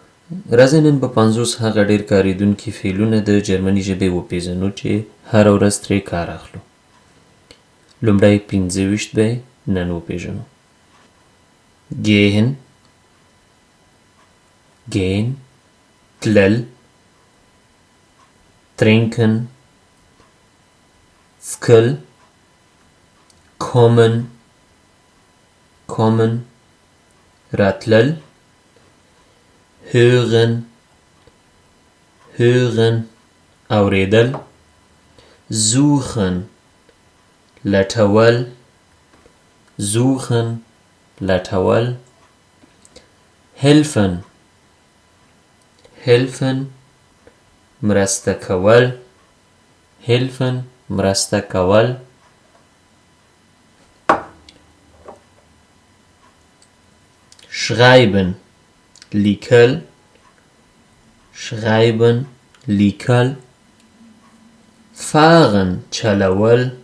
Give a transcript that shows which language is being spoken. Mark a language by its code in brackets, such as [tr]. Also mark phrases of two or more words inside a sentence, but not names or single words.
[ps] راځئ نن په 50 هغه ډېر کارېدونکي فعلونه د جرمني ژبې وپېژنو چې هره ورځ ترې کار اخلو. لومړی 25 به یې نن وپېژنو. [de] gehen gehen تلل trinken څکل kommen kommen راتلل hören hören اوریدل suchen لټول suchen لټول helfen helfen [ps] مرسته کول helfen مرسته کول schreiben لیکل schreiben لیکل fahren چلول